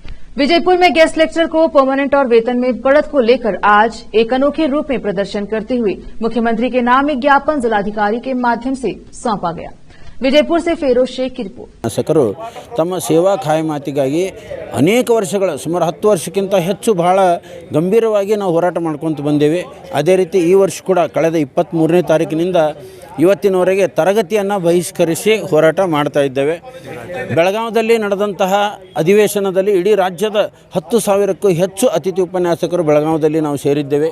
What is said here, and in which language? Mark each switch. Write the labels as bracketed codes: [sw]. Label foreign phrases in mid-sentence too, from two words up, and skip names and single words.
[hi] विजयपुर में [en] guest lecture [hi] को परमानेंट और वेतन में बढ़त को लेकर आज एक अनोखे रूप में प्रदर्शन करते हुए मुख्यमंत्री के नाम एक ज्ञापन जिलाधिकारी के माध्यम से सौंपा गया। विजयपुर से फेरोज शेख की रिपोर्ट। [kn] ಶಾಸಕರು ತಮ್ಮ ಸೇವಾ ಖಾಯಮಾತಿಗಾಗಿ ಅನೇಕ ವರ್ಷಗಳ ಸುಮಾರು 10 ವರ್ಷಕ್ಕಿಂತ ಹೆಚ್ಚು ಬಹಳ ಗಂಭೀರವಾಗಿ ನಾವು ಹೋರಾಟ ಮಾಡ್ಕೊಂತ ಬಂದೇವೆ। ಅದೇ ರೀತಿ ಈ ವರ್ಷ ಕೂಡ ಕಳೆದ 23ನೇ ತಾರೀಕಿನಿಂದ ಇವತ್ತಿನವರೆಗೆ ತರಗತಿಯನ್ನು ಬಹಿಷ್ಕರಿಸಿ ಹೋರಾಟ ಮಾಡ್ತಾ ಇದ್ದೇವೆ। ಬೆಳಗಾವಿಯಲ್ಲಿ ನಡೆದಂತಹ ಅಧಿವೇಶನದಲ್ಲಿ ಇಡೀ ರಾಜ್ಯದ 10,000ಕ್ಕೂ ಹೆಚ್ಚು ಅತಿಥಿ ಉಪನ್ಯಾಸಕರು ಬೆಳಗಾವಿಯಲ್ಲಿ ನಾವು ಸೇರಿದ್ದೇವೆ।